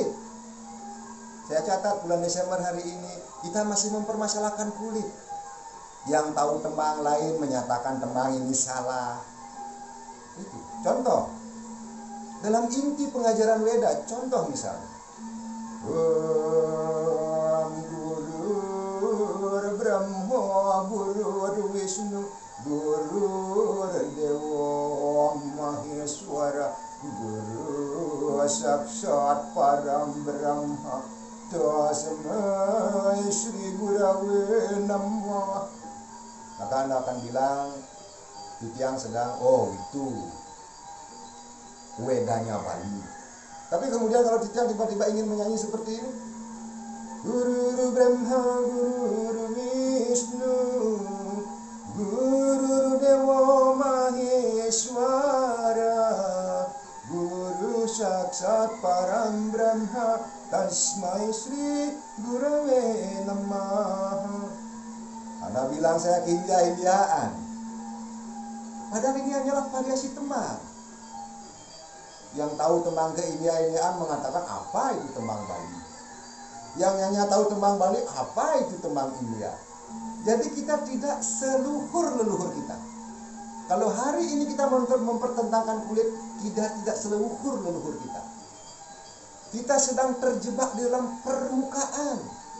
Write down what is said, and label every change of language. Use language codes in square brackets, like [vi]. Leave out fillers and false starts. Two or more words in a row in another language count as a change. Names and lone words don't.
[id] Saya catat bulan Desember hari ini kita masih mempermasalahkan kulit. Yang tahu tembang lain menyatakan tembang ini salah. Itu contoh dalam inti pengajaran Weda. Contoh misalnya, [sa] Gurur Brahma, Gurur Wisnu, Gurur Dewa Maheswara, Guru Saksat Param Brahma, Tasmai Sri Gurave Namah. [id] Maka Anda akan bilang Titiang sedang, oh itu Wedanya Bali. Tapi kemudian kalau Titiang tiba-tiba ingin menyanyi seperti ini, [sa] Guru Brahma, Guru Wisnu, Guru Dewa Maheswara, Guru Saksat Param Brahma, Tasmai Sri Gurave Namah. [id] Anda bilang saya keindia-indiaan, padahal ini hanyalah variasi tembang. Yang tahu tembang keindia-indiaan mengatakan apa itu tembang Bali. Yang hanya tahu tembang Bali, apa itu tembang India. Jadi kita tidak seluhur leluhur kita. Kalau hari ini kita mempertentangkan kulit, kita tidak seluhur leluhur kita. Kita sedang terjebak di dalam permukaan.